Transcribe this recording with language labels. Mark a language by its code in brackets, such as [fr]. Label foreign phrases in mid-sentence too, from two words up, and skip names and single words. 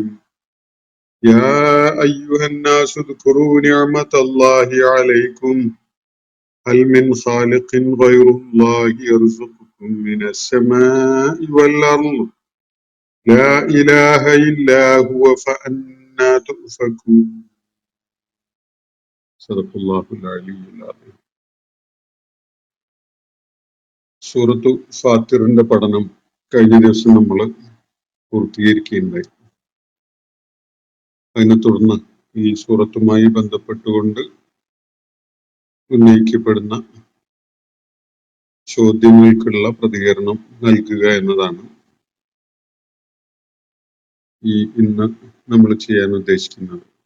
[ar] يا أيها الناس اذكروا نعمة الله عليكم هل من خالق غير الله يرزقكم من السماء والأرض لا إله إلا هو فأنى تؤفكون. صدق الله العلي العظيم. [ml] സൂറത്തു ഫാത്തിറിന്റെ പഠനം കഴിഞ്ഞ ദിവസം നമ്മൾ പൂർത്തീകരിക്കുകയുണ്ടായി. അതിനെ തുടർന്ന് ഈ സൂറത്തുമായി ബന്ധപ്പെട്ടുകൊണ്ട് ഉന്നയിക്കപ്പെടുന്ന ചോദ്യങ്ങൾക്കുള്ള പ്രതികരണം നൽകുക എന്നതാണ് ഇന്ന് നമ്മൾ ചെയ്യാൻ ഉദ്ദേശിക്കുന്നത്.